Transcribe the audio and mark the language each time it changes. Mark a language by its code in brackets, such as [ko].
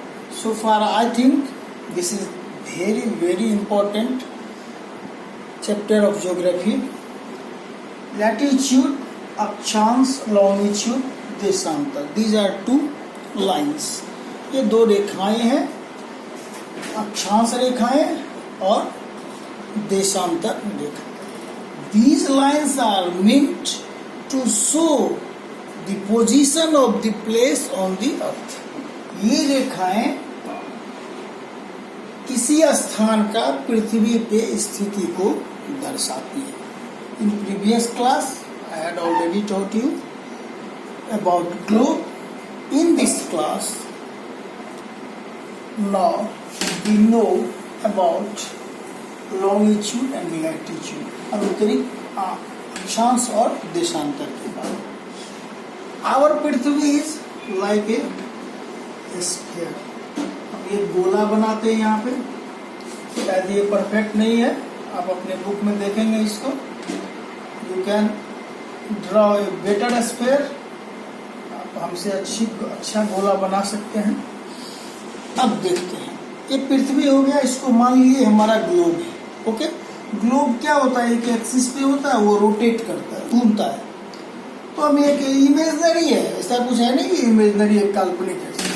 [en] So far, I think this is very important chapter of geography. [hi] Latitude, अक्षांश, longitude, देशांतर. [en] These are two lines. [hi] ये दो रेखाएं हैं, अक्षांश रेखाएं और देशांतर रेखा. [en] These lines are meant to show the position of the place on the earth. [hi] ये रेखाएं किसी स्थान का पृथ्वी पे स्थिति को दर्शाती है. [en] In previous class, I had already taught you about globe. In this class, now we know about longitude and latitude. [hi] अंतरिक्ष, अक्षांश और देशांतर के बारे में. [en] Our Prithvi is like a sphere. [hi] हम ये गोला बनाते हैं यहाँ पे. शायद ये परफेक्ट नहीं है, आप अपने बुक में देखेंगे इसको. [en] You can draw a better sphere. [hi] आप हमसे अच्छा गोला बना सकते हैं. अब देखते हैं. ये पृथ्वी हो गया, इसको मान लीजिए हमारा ग्लोब है. ओके, ग्लोब क्या होता है? एक एक्सिस पे होता है, वो रोटेट करता है, घूमता है. तो हम एक इमेजनरी है, ऐसा कुछ है नहीं कि इमेजनरी एक काल्पनिक है.